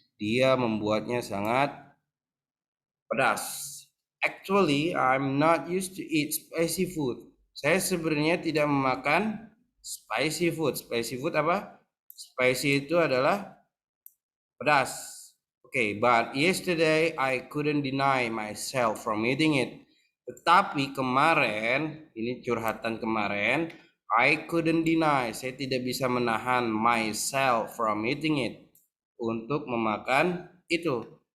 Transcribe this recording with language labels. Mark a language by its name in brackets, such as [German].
[Indonesian] Dia membuatnya sangat pedas. [English] Actually, I'm not used to eat spicy food. [Indonesian] Saya sebenarnya tidak memakan spicy food. Spicy food apa? Spicy itu adalah pedas. [English] Okay, but yesterday I couldn't deny myself from eating it. [Indonesian] Tetapi kemarin, ini curhatan kemarin, [English] I couldn't deny, [Indonesian] saya tidak bisa menahan [English] myself from eating it, [Indonesian] untuk memakan itu.